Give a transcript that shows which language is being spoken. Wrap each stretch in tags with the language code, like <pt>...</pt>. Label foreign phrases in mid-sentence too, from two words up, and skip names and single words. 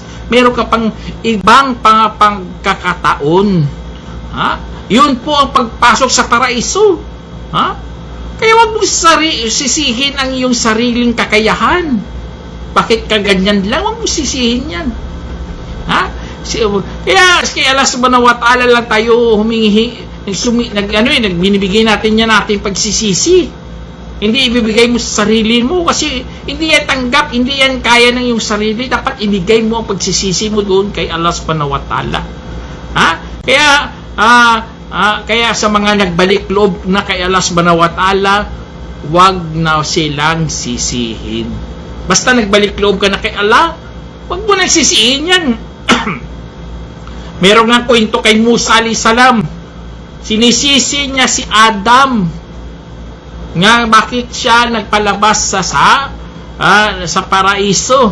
<tl>Meron ka pang ibang pagkakataon. Yun po ang pagpasok sa paraiso. Kaya wag mo sisihin ang iyong sariling kakayahan. Bakit ka ganyan lang? Wag mo sisihin yan. Kaya</tl> <ar>الله سبحانه وتعالى</ar> <tl>lang tayo humingi, nagbinibigay natin yan ating pagsisisi. Hindi ibibigay mo sa sarili mo kasi hindi yan tanggap, hindi yan kaya ng iyong sarili. Dapat ibigay mo ang pagsisisi mo doon kay</tl> <ar>الله سبحانه وتعالى.</ar> <tl>Kaya sa mga nagbalik loob na kay</tl> <ar>الله سبحانه وتعالى,</ar> <tl>wag na silang sisihin. Basta nagbalik loob ka na kay Allah, wag mo nang sisihin yan. Meron nga kwento kay Musa</tl> <ar>عليه السلام.</ar> <tl>Sinisisi niya si Adam nga bakit siya nagpalabas sa paraiso.</tl>